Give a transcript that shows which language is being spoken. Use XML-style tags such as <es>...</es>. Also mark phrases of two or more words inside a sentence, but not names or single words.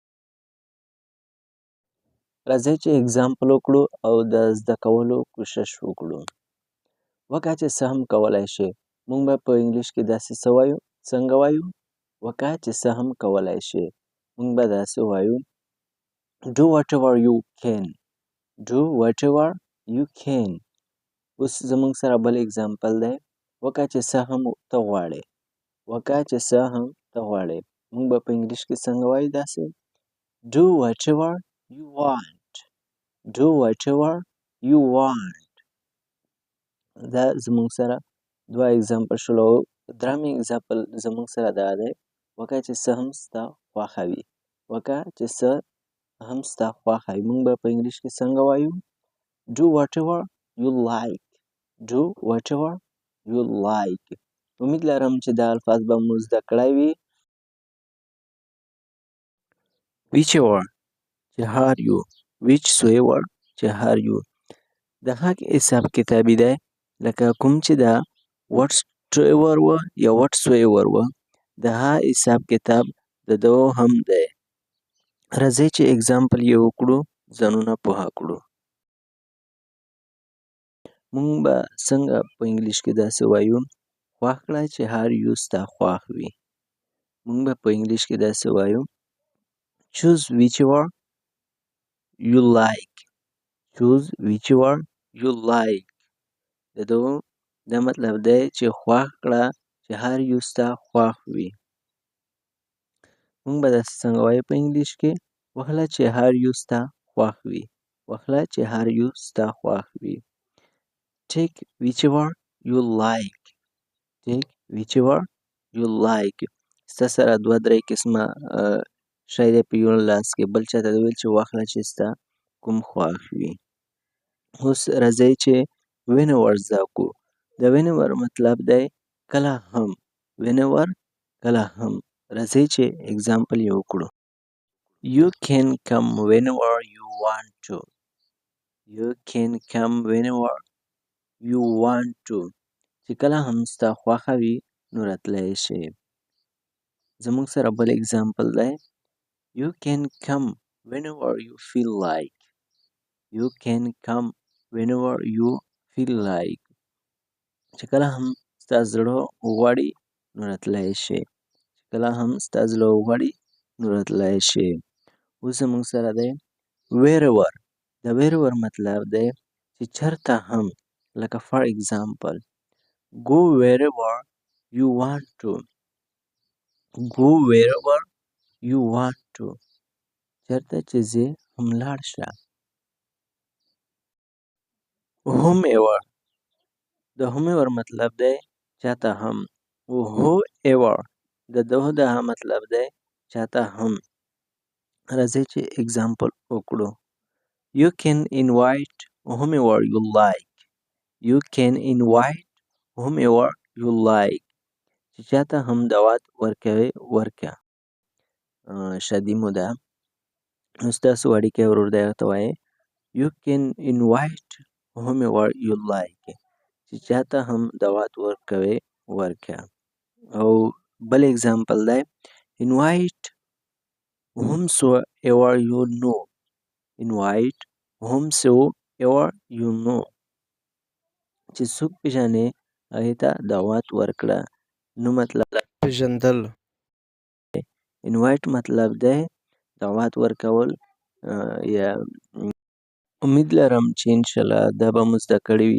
<ps>راځئ چې اګزامپل وکړو او د زده کولو کوشش وکړو. وکړه چې څه هم کولی شي. موږ به په انګلیش کې داسې څه وایو، څنګه وایو؟ وکړه چې څه هم کولی شي. موږ به داسې وایو</ps> <en>do whatever you can. do whatever you can.</en> <ps>اوس زموږ سره بل اګزامپل دی. وکړه چې څه هم ته غواړې. وکړه چې څه هم ته غواړې. موږ به په انګلیش کې څنګه وایو داسې</ps> <en>do whatever you want. do whatever you want.</en> <ps>دا زموږ سره دوه اګزامپل شول. او درېیم اګزامپل زموږ سره دا دی وکړه چې څه هم ستا خوښه وي. وکړه چې څه هم ستا خوښه وي. موږ به په انګلیش کې څنګه وایو</ps> <en>do whatever you like. do whatever you like.</en> <ps>امید لرم چې دا الفاظ به مو زده کړی وي. whichever چې هر یو، whichsoever چې هر یو. د حق حساب کتابي دی، لکه کوم چې دا whatsoever و یا whatsoever و، د ها حساب کتاب د دو هم دی. راځئ چې اګزامپل یې وکړو، ځانونه پوه کړو. موږ به څنګه په انګلیش کې داسې وایو خوښ کړه چې هر یو ستا خوښ وي. موږ به په انګلیش کې داسې وایو</ps> <en>choose whichever you like. choose whichever you like.</en> <ps>د دغو دا مطلب دی چې خوښ کړه چې هر یو ستا خوښ وي. موږ به داسې څنګه وایو په انګلیش کې وخله چې هر یو ستا خوښ وي. وخله چې هر یو ستا خوښ وي.</ps> <en>take whichever you like. take whichever you like.</en> <ps>ستا سره دوه درې قسمه شی دی په یو لاس کې، بل چاته دې ویل چې واخله چې ستا کوم خوښ وي. اوس راځئ چې whenever زده کړو. د whenever مطلب دی کله هم. whenever کله هم. راځئ چې اګزامپل یې وکړو.</ps> <en>you can come whenever you want to. you can come whenever you want to.</en> <ps>چې کله هم ستا خوښه وي نو راتلی شي. زموږ سره بل اګزامپل دی</ps> <en>you can come whenever you feel like. you can come whenever you feel like.</en> <ps>چې کله هم ستا زړه وغواړي نو راتلی شي. چې کله هم ستا زړه وغواړي نو راتلی شي. اوس زموږ سره دی wherever. د wherever مطلب دی چې چېرته هم، لکه</ps> <en>for example go wherever you want to. go wherever you want to.</en> <ps>چېرته چې ځې هم لاړ شه. whomever. د whomever مطلب دی چاته هم. whoever د دغه مطلب دی چاته هم. راځئ چې اګزامپل وکړو.</ps> <en>you can invite whomever you like. you can invite whomever you like.</en> <ps>چې چاته هم دعوت ورکوې ورکړه. شادي مو ده، نو ستاسو وړوکی ورور دی هغه ته وایې</ps> <en>you can invite whomever you like.</en> <ps>چې چاته هم دعوت ورکوې ورکړه. او بل اګزامپل دی</ps> <en>invite whomsoever you know. invite whomsoever you know.</en> <ps>چې څوک پیژنې هغې ته دعوت ورکړه. نو مطلب پیژندل. invite مطلب دی دعوت ورکول. یا امید لرم چې انشاءالله دا به مو زده کړي وي.</ps>